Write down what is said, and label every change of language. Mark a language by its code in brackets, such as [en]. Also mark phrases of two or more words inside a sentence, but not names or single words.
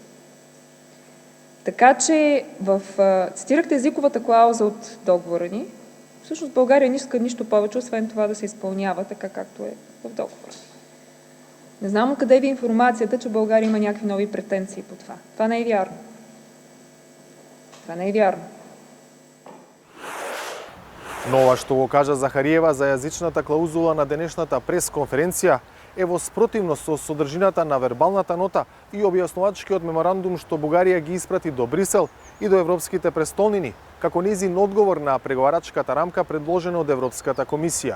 [bg] Така че цитирахте езиковата клауза от договора ни. Всъщност България не иска нищо повече, освен това да се изпълнява така, както е в договора. Не знам откъде ви е информацията, че България има някакви нови претенции по това. Това не е вярно. Това не е вярно. [mk] Но ова што го кажа Захариева за јазичната клаузула на денешната пресконференција е во спротивност со содржината на вербалната нота и објаснувачкиот меморандум што Бугарија ги испрати до Брисел и до европските престолнини, како нејзин одговор на преговарачката рамка предложена од Европската комисија.